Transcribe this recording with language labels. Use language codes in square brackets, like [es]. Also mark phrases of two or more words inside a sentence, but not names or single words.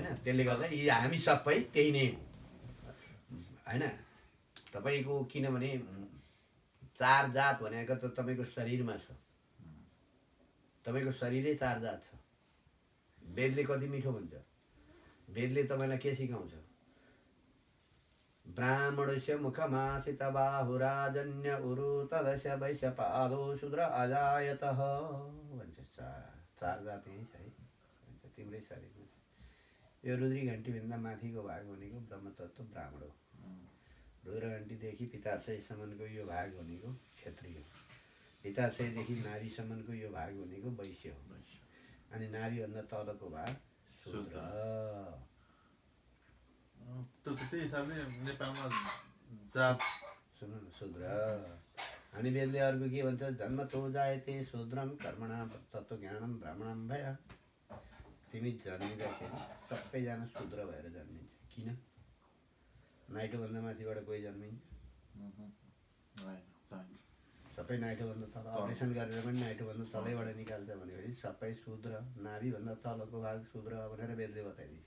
[ne] त्यसले गर्दा यी हामी सबै त्यही नै हो होइन। तपाईँको किनभने चार जात भनेको त तपाईँको शरीरमा छ, तपाईँको शरीरै चार जात छ। वेदले कति मिठो भन्छ, वेदले तपाईँलाई के सिकाउँछ? [sa] ब्राह्मणस्य मुखमासित बाहुराजन्य उरु तदस्य वैश्यपादो शूद्र अजायतः भन्छ। [ne] चार जात यही छ है भन्छ तिम्रै शरीरमा। यो रुद्री घन्टीभन्दा माथिको भाग भनेको ब्रह्मतत्त्व ब्राह्मण हो। रुद्र घन्टीदेखि पिताशयसम्मको यो भाग भनेको क्षत्रिय हो। पिताशयदेखि नाभिसम्मको यो भाग भनेको वैश्य हो। अनि नाभिभन्दा तलको भाग शूद्र। त्यही हिसाबले नेपालमा जात सुन्नु न, शूद्र। अनि वेदले अर्को के भन्छ? [sa] जन्मतो जायते शूद्रम कर्मणा तत्त्वज्ञानम ब्राह्मणम भय। [ne] तिमी जन्मिँदाखेरि सबैजना शूद्र भएर जन्मिन्छ। किन? नाइटोभन्दा माथिबाट कोही जन्मिन्छ? सबै नाइटोभन्दा तल। अपरेसन गरेर पनि नाइटोभन्दा तलैबाट निकाल्छ भनेपछि सबै शूद्र, नाभिभन्दा तलको भाग शूद्र भनेर वेदले बताइदिन्छ।